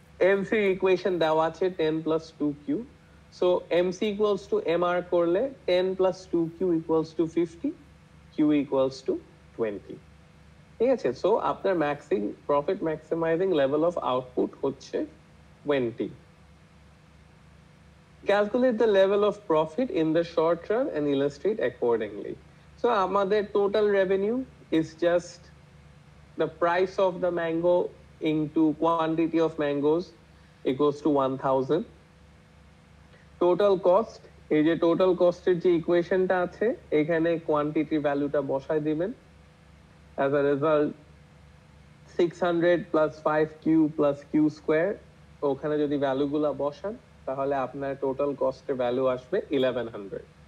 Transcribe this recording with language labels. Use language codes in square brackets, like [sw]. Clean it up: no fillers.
[bn] MC equation দেওয়া আছে 10 plus 2q। So MC equals to MR করলে 10 plus 2q equals to 50, q equals to 20। ঠিক আছে? So আপনার profit maximising level of output হচ্ছে 20। [en] Calculate the level of profit in the short run and illustrate accordingly. So [bn] আমাদের [en] total revenue is just the price of the mango into quantity of mangoes equals to 1000. [bn] Total cost, এই যে total cost এর যে ইকুয়েশনটা আছে, এখানে quantity ভ্যালুটা বসায় দিবেন। [en] As a result 600 plus 5q plus q square, [bn] ওখানে যদি ভ্যালুগুলা বসান তাহলে আপনার টোটাল কস্টের ভ্যালু আসবে 1100।